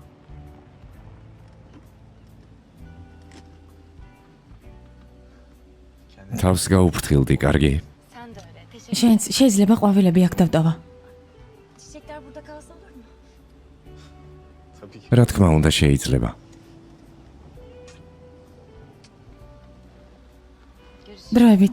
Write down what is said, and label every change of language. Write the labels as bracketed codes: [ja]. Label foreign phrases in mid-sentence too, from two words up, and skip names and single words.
[ka] თავს გაუფრთხილდი, კარგი? [tr] Sen de öyle. Teşekkür. [ka] შენც შეიძლება ყვავილები აქ დავტოვა. [tr] Çiçekler burada kalsa olur mu? [ka] რა თქმა უნდა შეიძლება. დროებით.